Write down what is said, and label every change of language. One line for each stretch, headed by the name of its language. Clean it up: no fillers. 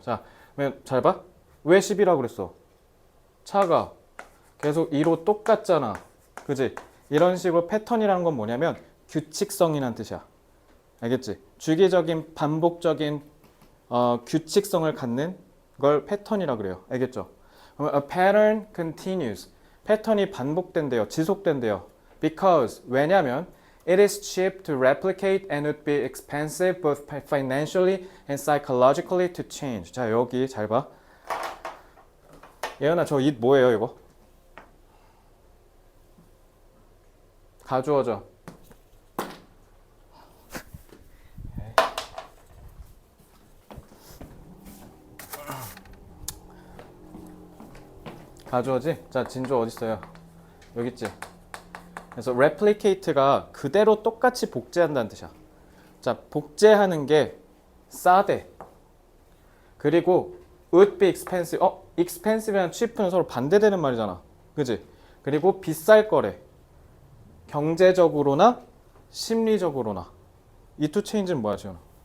Korean: 자, 그러면 잘 봐. 왜 10이라고 그랬어? 차가 계속 2로 똑같잖아. 그지? 이런 식으로 패턴이라는 건 뭐냐면 규칙성이란 뜻이야. 알겠지? 주기적인 반복적인 규칙성을 갖는 걸 패턴이라 그래요. 알겠죠? 그러면
English: a pattern continues.
Korean: 패턴이 반복된대요. 지속된대요.
English: Because
Korean: 왜냐면
English: it is cheap to replicate and would be expensive both financially and psychologically to change.
Korean: 자, 여기 잘 봐. 예은아, 저 it 뭐예요, 이거? 가주어죠. 가주어지? 자, 진주 어디 있어요? 여기 있지? 그래서 replicate가 그대로 똑같이 복제한다는 뜻이야. 자, 복제하는 게 싸대. 그리고
English: would be expensive.
Korean: expensive랑 cheap는 서로 반대되는 말이잖아. 그지? 그리고 비쌀 거래. 경제적으로나 심리적으로나. 이 two change는 뭐야, 지금?